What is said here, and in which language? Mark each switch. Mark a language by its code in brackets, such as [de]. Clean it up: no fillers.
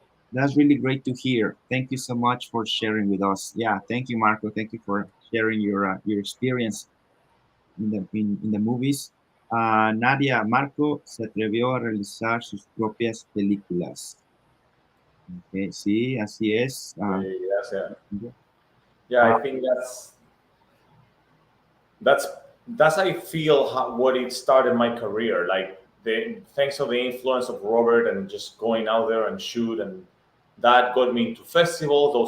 [en] That's really great to hear. Thank you so much for sharing with us. Yeah, thank you, Marco. Thank you for sharing your experience in the movies. [es] Nadia, Marco se atrevió a realizar sus propias películas. Okay, sí, así es. [en] Yes, yeah. Yeah, I think that's that's I feel what it started my career. Like thanks to the influence of Robert and just going out there and shoot, and that got me into festivals.